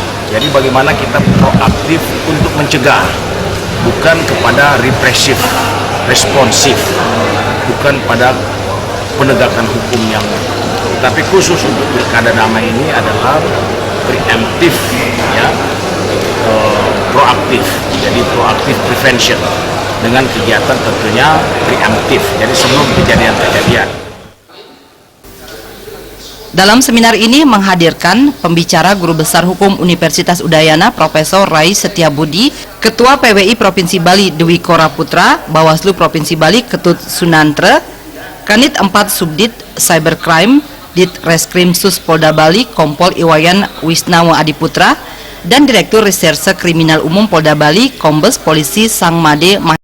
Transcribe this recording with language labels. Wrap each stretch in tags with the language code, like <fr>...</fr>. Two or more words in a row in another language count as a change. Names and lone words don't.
<id>Jadi bagaimana kita proaktif untuk mencegah, bukan kepada represif, responsif, bukan pada penegakan hukum yang, tapi khusus untuk pilkada damai ini adalah preemptif, ya, proaktif. Jadi proaktif prevention dengan kegiatan tentunya preemptif. Jadi sebelum kejadian-kejadian. Dalam seminar ini menghadirkan pembicara Guru Besar Hukum Universitas Udayana Profesor Rai Setiabudi, Ketua PWI Provinsi Bali Dwi Kora Putra, Bawaslu Provinsi Bali Ketut Sunantre, Kanit 4 Subdit Cybercrime Dit Reskrim Sus Polda Bali Kompol Iwayan Wisnawa Adiputra, dan Direktur Reserse Kriminal Umum Polda Bali Kombes Polisi Sang Made</id>